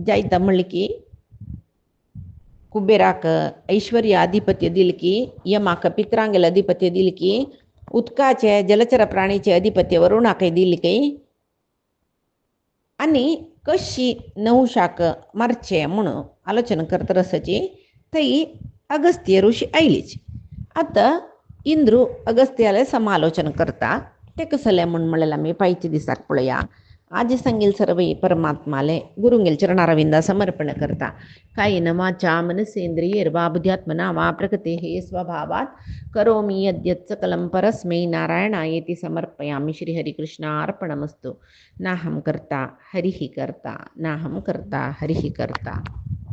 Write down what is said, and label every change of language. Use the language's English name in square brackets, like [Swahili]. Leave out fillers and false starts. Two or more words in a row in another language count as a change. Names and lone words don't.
[Konkani] जायता म्हणलें की कुबेराक ऐश्वर्य अधिपत्य दिल की यमाक पित्रांगेल अधिपत्य दिल की उदकाचे जलचर प्राणीचे अधिपत्य वरुणाकय दिल की आणि कशी नवशाक मारचे म्हणून आलोचना करता रसाची थंय अगस्त्य ऋषी आयलीच. आतां इंद्रू अगस्त्याले समालोचन करता ते कसले म्हणून म्हणलें आमी पायच्या दिसाक पळया. आज सांगेल सर्व परमात्माले गुरुंगेल चरणारविंदा समर्पण करता. [Sanskrit] कायेन वाचा मनसेंद्रियैर्वा बुद्ध्यात्मना वा प्रकृतेः स्वभावात् करोमि यद्यत् सकलं परस्मै नारायणायेति समर्पयामि. श्रीहरिकृष्णार्पणमस्तु. नाहं कर्ता हरिः कर्ता नाहं कर्ता हरिः कर्ता.